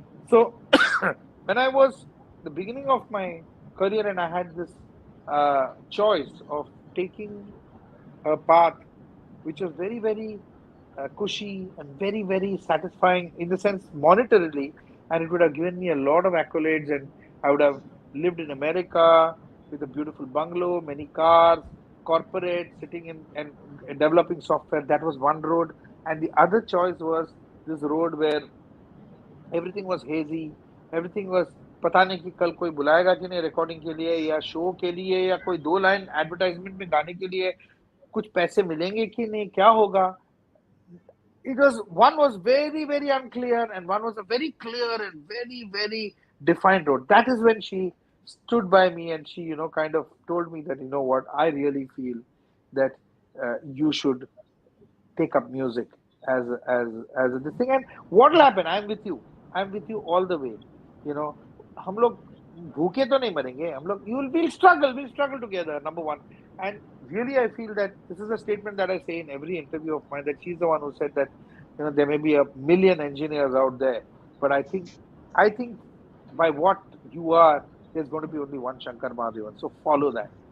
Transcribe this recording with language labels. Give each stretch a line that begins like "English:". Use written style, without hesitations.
English: So when I was the beginning of my career, and I had this choice of taking a path which was very, very cushy and very, very satisfying in the sense monetarily, and it would have given me a lot of accolades, and I would have lived in America with a beautiful bungalow, many cars, corporate, sitting in and developing software. That was one road, and the other choice was this road where everything was
Hindi: hazy, everything was पता नहीं कि कल कोई बुलाएगा कि नहीं recording के लिए या शो के लिए या कोई दो लाइन एडवर्टाइजमेंट में गाने के लिए कुछ पैसे मिलेंगे कि नहीं क्या होगा.
English: It was one was very, very unclear, and one was a very clear and very, very defined road. That is when she stood by me, and she kind of told me that, what, I really feel that you should take up music as this thing. And what will happen? I'm with you all the way. you know
Hindi: हम लोग भूखे तो नहीं मरेंगे. हम लोग
English: we'll struggle together, number one. And really, I feel that this is a statement that I say in every interview of mine, that she's the one who said that there may be a million engineers out there, but I think by what you are, there's going to be only one Shankar Mahadevan. So follow that.